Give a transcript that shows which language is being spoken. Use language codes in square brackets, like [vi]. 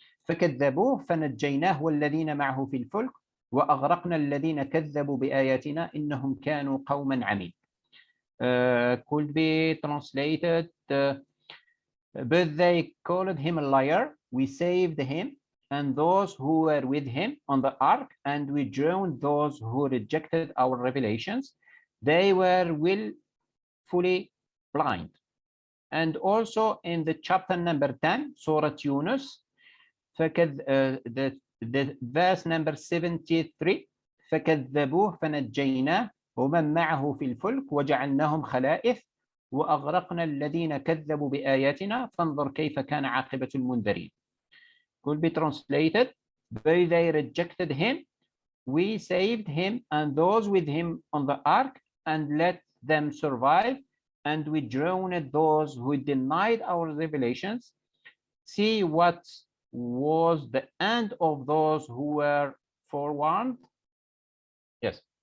[ar] فكذبوه فنجيناه والذين معه في الفلك وأغرقنا الذين كذبوا بآياتنا إنهم كانوا قوما عمين. [en] Could be translated, but they called him a liar. We saved him and those who were with him on the ark, and we drowned those who rejected our revelations. They were willfully blind. And also in the chapter number 10, Surah Yunus, the verse number 73, [ar] فكذبوه فنجيناه ومن معه في الفلك وجعلناهم خلائف وأغرقنا الذين كذبوا بآياتنا فانظر كيف كان عاقبة المنذرين. [en] Could be translated, but they rejected him, we saved him and those with him on the ark and let them survive, and we drowned those who denied our revelations. See what was the end of those who were forewarned. Yes.